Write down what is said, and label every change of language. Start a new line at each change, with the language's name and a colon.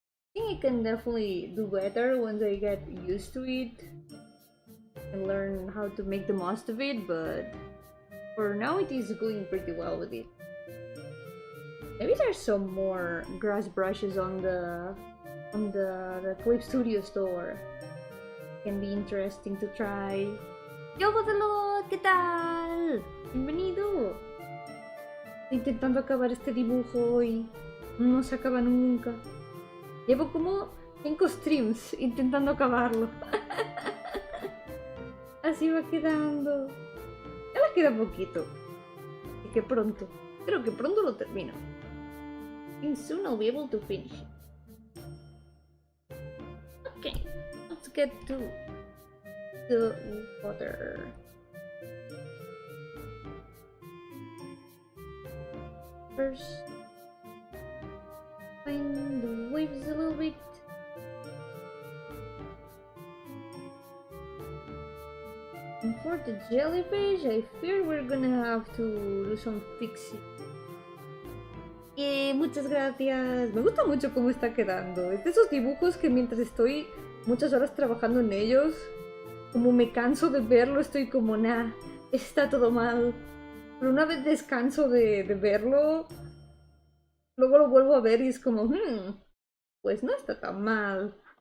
English: I think I can definitely do better once I get used to it and learn how to make the most of it, but for now it is going pretty well with it. Maybe there's some more grass brushes on the Clip Studio store. Can be interesting to try.
Spanish: Yo, Botelot, ¿qué tal? Bienvenido. Estoy intentando acabar este dibujo hoy. No se acaba nunca. Llevo como 5 streams intentando acabarlo. Así va quedando. Ya le queda poquito. Así que pronto. Creo que pronto lo termino.
English: And soon I'll be able to finish it. Okay, let's get to the water. First, find the waves a little bit. And for the jellyfish, I fear we're gonna have to do some fixing.
Spanish: Muchas gracias. Me gusta mucho cómo está quedando. Es de esos dibujos que mientras estoy muchas horas trabajando en ellos, como me canso de verlo, estoy como, nah, está todo mal. Pero una vez descanso de verlo, luego lo vuelvo a ver y es como, pues no está tan mal.